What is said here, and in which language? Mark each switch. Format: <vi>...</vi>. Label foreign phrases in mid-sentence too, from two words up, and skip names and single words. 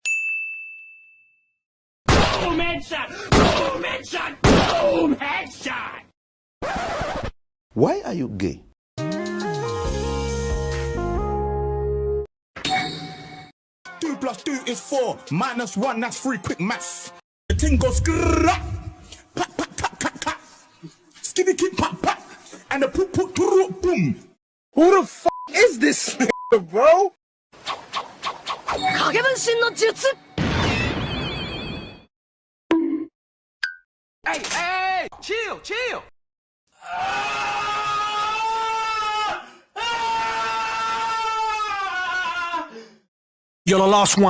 <en>Boom, headshot! Boom, headshot! Boom, headshot! Why are you gay? 2 + 2 is 4. -1, that's 3. Quick maths. The thing goes skrrrrap. Pat, pat, pat, pat, pat. Skitty, kid, pat, pat. and the boom. Who the f is this nigga, bro? Hey, chill. You're the last one.</en>